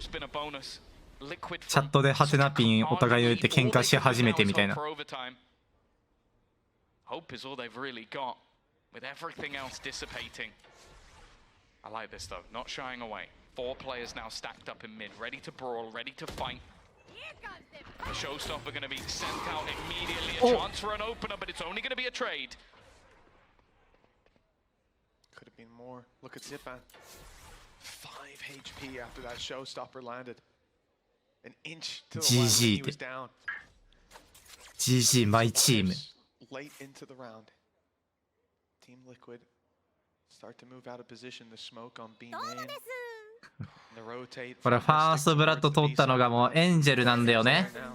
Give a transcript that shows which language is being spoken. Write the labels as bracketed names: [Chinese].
[Japanese] チャットでハテナピンお互いを言って喧嘩し始めてみたいな。 [English] Hope is all they've really got, with everything else dissipating. I like this though, not shying away. 4 players now stacked up in mid, ready to brawl, ready to fight. The showstopper going to be sent out immediately. A chance for an opener, but it's only going to be a trade. Could have been more. Look at Zipan. 5 HP after that showstopper landed. An inch to the left, he was down. GG, my team. Late into the round, Team Liquid start to move out of position. The smoke on B main. [Japanese] これファーストブラッド取ったのがもうエンジェルなんだよね。